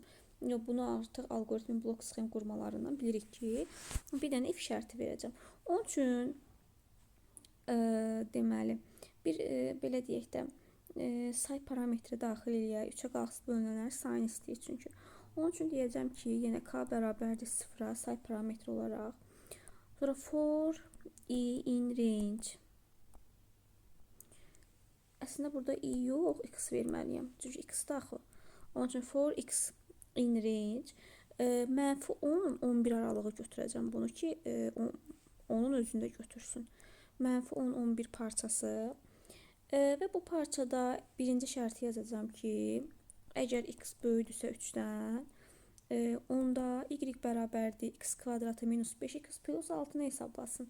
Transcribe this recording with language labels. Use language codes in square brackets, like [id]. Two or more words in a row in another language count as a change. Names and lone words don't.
[az] Bunu artıq algoritmin blok sxem qurmalarından bilirik ki, bir dənə if şərti verəcəm. Onun üçün deməli, bir belə deyək də say parametri daxil eləyək, 3-ə qalxısız bölünənlərin sayını istəyir çünki. Onun üçün deyəcəm ki, yenə k bərabərdir 0-a say parametri olaraq. [en] Sonra for i in range. [az] Əslində burada i yox, x verməliyəm. Çünki x daxil. Onun üçün [en] for x in range. [az] -10, 11 aralığı götürəcəm bunu ki, onun özündə götürsün. -10, 11 parçası. Və bu parçada birinci şərti yazacağım ki, əgər x böyüdürsə 3-dən, onda y bərabərdir x kvadratı minus 5x plus 6-nı hesablasın.